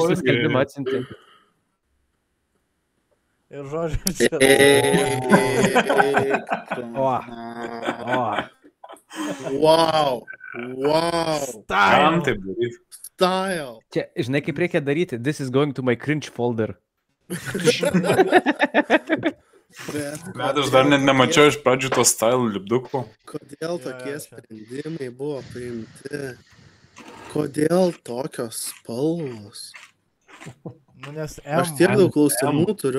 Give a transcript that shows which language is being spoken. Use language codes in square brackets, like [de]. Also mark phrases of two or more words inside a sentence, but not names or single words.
[lt] buvau šį skelbimą irgi... atsiuntė. Ir žodžiu, čia... O. O. Wow. Wow. Kam taip daryti? Style. Čia, žinai, kaip reikia daryti? [en] This is going to my cringe folder. [lt] Bet aš dar net nemačiau iš pradžių to style lipdukų. Kodėl tokie čia. sprendimai buvo priimti? Kodėl tokios spalvos? Nu, nes M. Aš tiek daug klausimų turiu.